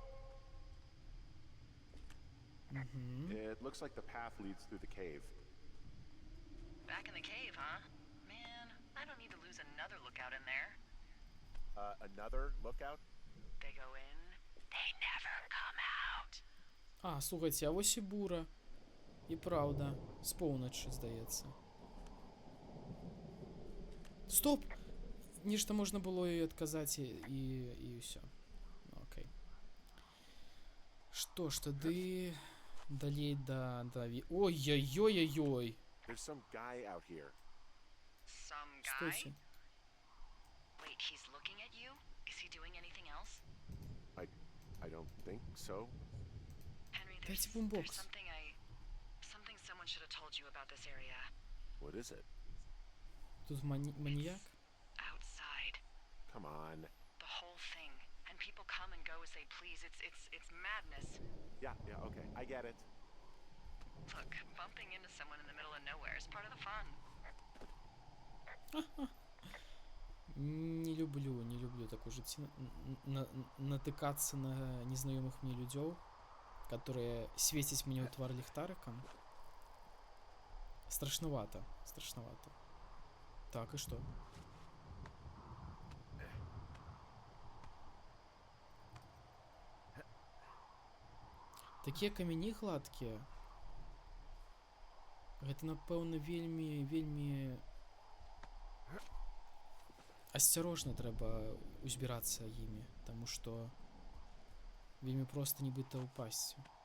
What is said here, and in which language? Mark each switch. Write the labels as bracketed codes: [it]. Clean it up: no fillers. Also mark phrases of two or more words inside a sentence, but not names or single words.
[en] Угу. It looks like the path leads through the cave. Back in the cave, huh? Man, I don't need to lose another lookout in there. Another lookout? They go in, they never come out. [uk] А, слухайте, а ось і бура. [be] І правда, з поўначы, здаецца. Стоп! Нешта можна было ёй адказаць і ўсё. Окей. Што ж тады далей да... Ой-ой-ой-ой-ой! [en] There's some guy out here. Some guy? [ru] Стойте. [en] Wait, he's looking at you? Is he doing anything else? I don't think so. Henry, [ru] Дайте [en] there's [ru] бумбокс. [en] something someone should have told you about this area. What is it? [be] Тут маніяк? [en] Outside. Come on. The whole thing. And people come and go as they please. It's madness. Yeah, okay. I get it. Look, bumping into someone in the middle of nowhere is part of the fun. [ru] Не люблю так уже натыкаться на незнакомых мне людей, которые светят мне [be] у твар ліхтариком. [ru] Страшновато. Так, и что? [be] Такія камяні гладкія. Гэта, напэўна, вельмі асцярожна трэба узбірацца імі, таму што вельмі проста нібыта ўпасці.